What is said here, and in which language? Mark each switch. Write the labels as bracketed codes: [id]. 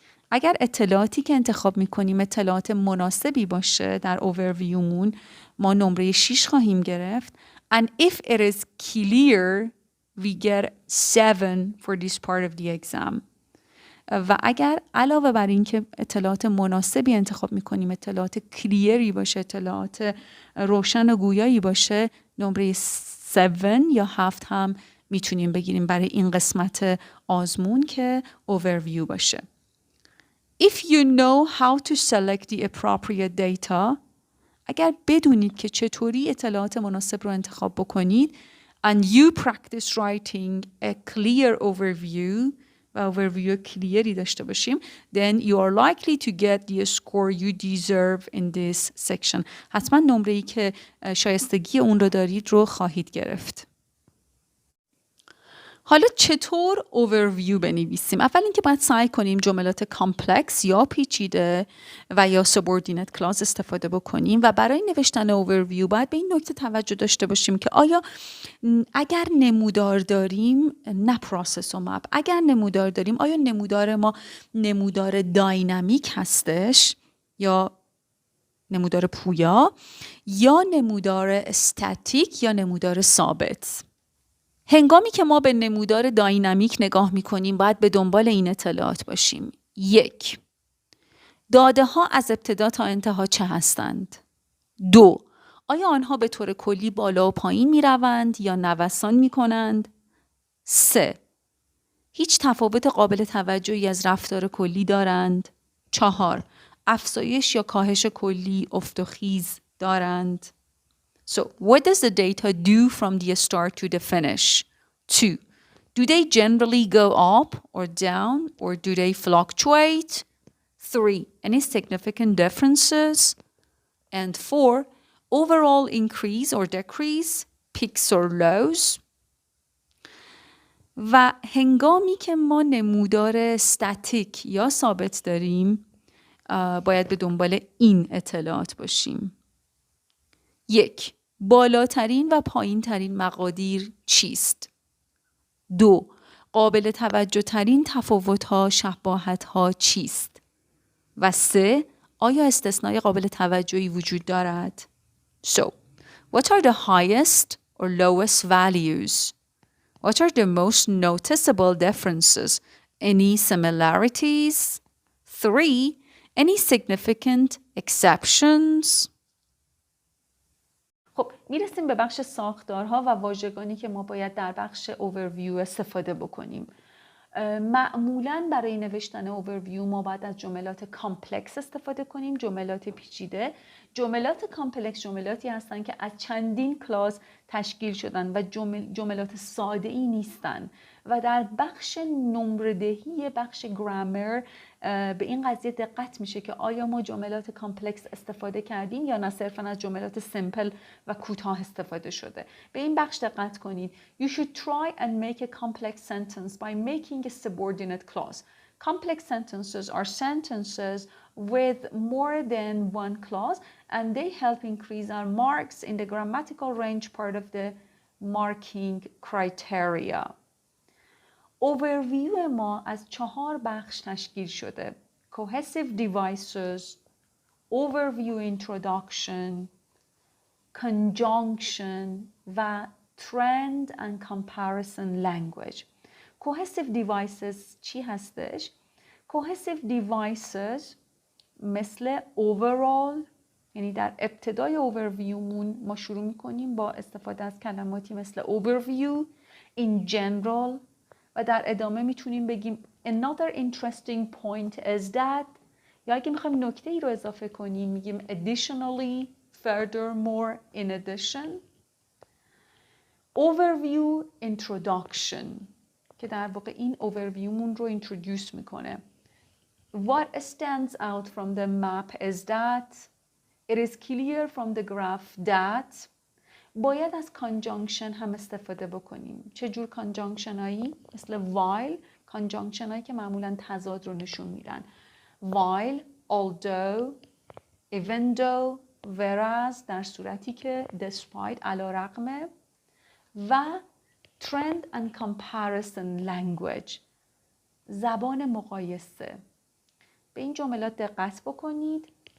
[fa] اگر اطلاعاتی که انتخاب می‌کنیم اطلاعات مناسبی باشه در overviewمون ما نمره 6 خواهیم گرفت. [en] And if it is clear, we get 7 for this part of the exam. [fa] و اگر علاوه بر این که اطلاعات مناسبی انتخاب میکنیم اطلاعات کلیری باشه، اطلاعات روشن و گویایی باشه، نمره 7 یا 7 هم میتونیم بگیریم برای این قسمت آزمون که overview باشه. [en] If you know how to select the appropriate data [fa] اگر بدونید که چطوری اطلاعات مناسب رو انتخاب بکنید [en] and you practice writing a clear overview [fa] و overview کلیری داشته باشیم [en] then you are likely to get the score you deserve in this section. [fa] حتما نمره‌ای که شایستگی اون رو دارید رو خواهید گرفت. حالا چطور overview بنویسیم؟ اول اینکه باید سعی کنیم جملات کامپلکس یا پیچیده و یا subordinate clause استفاده بکنیم و برای نوشتن overview باید به این نکته توجه داشته باشیم که آیا اگر نمودار داریم نه پروسس و مپ اگر نمودار داریم آیا نمودار ما نمودار داینامیک هستش یا نمودار پویا یا نمودار استاتیک یا نمودار ثابت. هنگامی که ما به نمودار داینامیک نگاه می‌کنیم باید به دنبال این اطلاعات باشیم. 1. داده ها از ابتدا تا انتها چه هستند؟ 2. آیا آنها به طور کلی بالا و پایین می‌روند یا نوسان می‌کنند؟ 3. هیچ تفاوت قابل توجهی از رفتار کلی دارند؟ 4. افزایش یا کاهش کلی افت و خیز دارند؟ [en] So, what does the data do from the start to the finish? 2. Do they generally go up or down or do they fluctuate? 3. Any significant differences? And 4. Overall increase or decrease, peaks or lows? [fa] و هنگامی که ما نمودار استاتیک یا ثابت داریم باید به دنبال این اطلاعات باشیم. 1. بالاترین و پایین ترین مقادیر چیست؟ 2. قابل توجه ترین تفاوت ها شباهت ها چیست؟ و 3. آیا استثنای قابل توجهی وجود دارد؟ [en] So, what are the highest or lowest values? What are the most noticeable differences? Any similarities? 3. Any significant exceptions? [fa] خب میرسیم به بخش ساختارها و واژگانی که ما باید در بخش overview استفاده بکنیم. معمولاً برای نوشتن overview ما باید از جملات کامپلکس استفاده کنیم، جملات پیچیده. جملات کامپلکس جملاتی هستند که از چندین کلاس تشکیل شدن و جملات ساده ای نیستن و در بخش نمره‌دهی بخش گرامر به این قضیه دقت میشه که آیا ما جملات کامپلکس استفاده کردیم یا نه صرفاً از جملات سیمپل و کوتاه استفاده شده. به این بخش دقت کنید. [en] You should try and make a complex sentence by making a subordinate clause. Complex sentences are sentences with more than one clause and they help increase our marks in the grammatical range part of the marking criteria. [fa] overview ما از 4 بخش تشکیل شده: cohesive devices, overview introduction, conjunction و trend and comparison language. cohesive devices چی هستش؟ cohesive devices مثل overall، یعنی در ابتدای overviewمون ما شروع میکنیم با استفاده از کلماتی مثل overview، in general و در ادامه میتونیم بگیم [en] another interesting point is that، [fa] یا اگه میخوایم نکته ای رو اضافه کنیم میگیم additionally، furthermore، in addition. overview introduction که در واقع این overviewمون رو introduce میکنه. [en] What stands out from the map is that it is clear from the graph that. [fa] باید از conjunction هم استفاده بکنیم. چه جور conjunction هایی؟ مثل while، conjunction هایی که معمولاً تضاد رو نشون میدن. while، although، even though، whereas در صورتی که despite علی رغم، و trend and comparison language زبان مقایسه. به این جملات دقت بکنید.